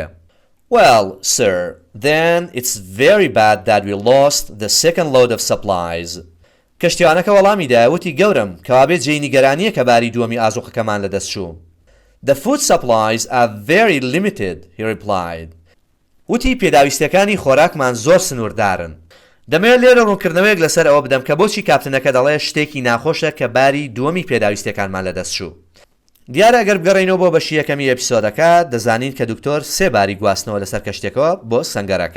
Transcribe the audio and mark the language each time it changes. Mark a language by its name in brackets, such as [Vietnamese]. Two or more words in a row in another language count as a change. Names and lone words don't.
[English] Well, sir, then it's very bad that we lost the second load of supplies. [Central Kurdish] کەشتیوانەکە وەڵامی دایە وتی گەورم کەوابێت جێی نیگەرانیە کە باری دووەمی ئازوقەکەمان لەدەست چوو. [English] The food supplies are very limited, he replied. [Central Kurdish] وتی پێداویستەکانی خۆراکمان زۆر سنووردارن. دەمەوێت لێرە ڕوونکردنەوەیەک لەسەر ئەوە بدەم کە بۆچی کاپتنەکە دەڵێ شتێکی ناخۆشە کە باری دووەمی پێداویستەکانمان لەدەست چوو. دیارە ئەگەر بگەڕێنەوە بۆ بەشی یەکەمی ئەپیسۆدەکە دەزانین کە دکتۆر 3 باری گواستنەوە لەسەر کەشتێکەوە بۆ سەنگەرەکە.